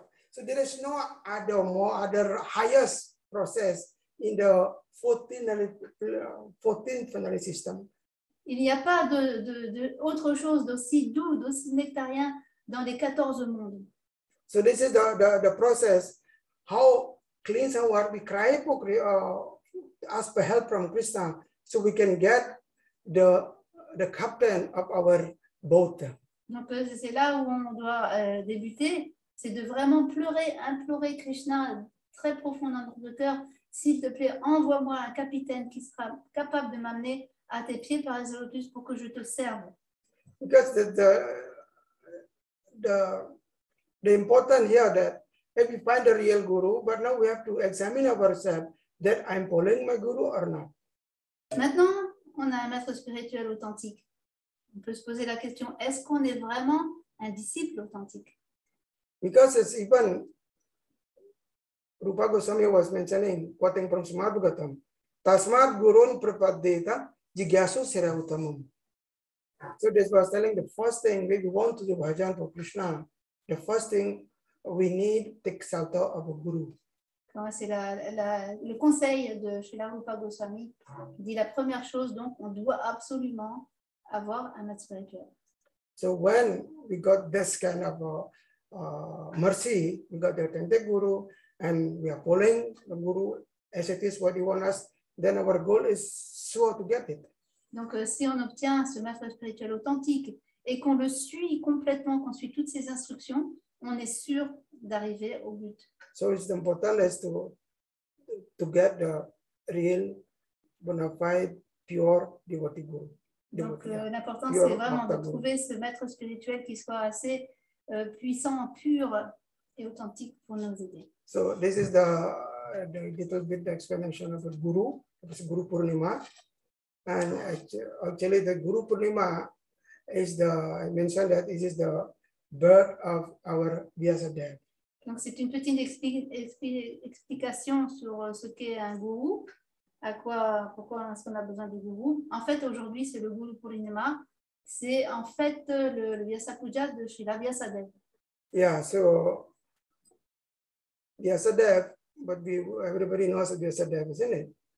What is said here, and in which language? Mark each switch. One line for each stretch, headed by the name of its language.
English: So there is no other highest process in the 14th finale system.
French: Il n'y a pas autre chose d'aussi doux, d'aussi nectarien dans les 14 mondes.
English: So this is the process, how cleanse our heart. We cry for ask for help from Krishna, so we can get the captain of our boat.
French: Donc c'est là où on doit débuter, c'est de vraiment pleurer, implorer Krishna très profond dans notre cœur. S'il te plaît, envoie-moi un capitaine qui sera capable de m'amener à tes pieds par les lotus pour que je te serve.
English: Because the important here that if we find a real guru, but now we have to examine ourselves that I'm following my guru or not.
French: Maintenant, on a un maître spirituel authentique. On peut se poser la question, est-ce qu'on est vraiment un disciple authentique?
English: Because it's even Rupa Goswami was mentioning, quoting from Srimad Bhagavatam,
Sanskrit: Tasmat Gurun Prapaddeta Jigyasu Sirautamam.
English: So this was telling the first thing, if we want to do bhajan for Krishna, the first thing we need take shelter of a guru.
French: C'est le conseil de Srila Rupa Goswami qui dit la première chose, donc on doit absolument avoir un maître spirituel.
English: So when we got this kind of mercy, we got the authentic Guru, and we are following the Guru as it is what he wants us, then our goal is sure to get it.
French: Donc, si on obtient ce maître spirituel authentique et qu'on le suit complètement, qu'on suit toutes ses instructions, on est sûr d'arriver au but.
English: So it's important is to get the real, bona fide, pure devotee Guru.
French: Donc, l'important,
English: Pure
French: c'est vraiment de
English: Bhakta Guru.
French: trouver ce maître spirituel qui soit assez puissant, pur et authentique pour nous aider.
English: So this is the little bit explanation of the Guru. It is Guru Purnima, and actually the Guru Purnima is I mentioned that this is the birth of our Vyasadeva.
French: Donc, c'est une petite explication sur ce qu'est un gourou, pourquoi est-ce qu'on a besoin du gourou. En fait, aujourd'hui, c'est le Guru Purnima. C'est en fait le Vyasa Puja de Srila Vyasadeva.
English: Yeah, so Vyasadeva, but everybody knows Vyasadeva, isn't it?